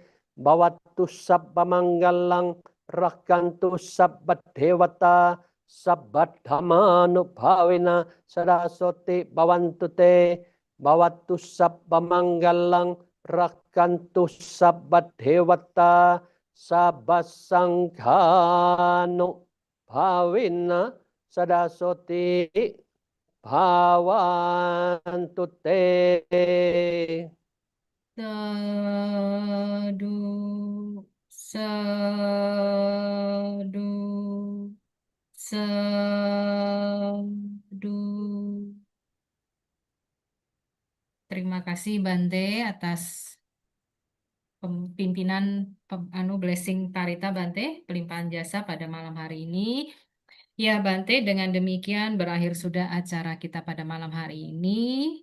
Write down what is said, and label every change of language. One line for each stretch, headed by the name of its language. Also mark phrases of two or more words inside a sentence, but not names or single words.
Pali: bawatu sabba manggalang rakantu sabba dewata sabba dhammanu bhavina sadasoti bawantu te bawatu sabba manggalang rakantu sabba dewata sabasangkhano bhavina sadasoti bhavantu te. Sadu, sadu, sadu.
Indonesian: Terima kasih Bante atas pimpinan blessing Parita Bante, pelimpahan jasa pada malam hari ini. Ya Bante, dengan demikian berakhir sudah acara kita pada malam hari ini.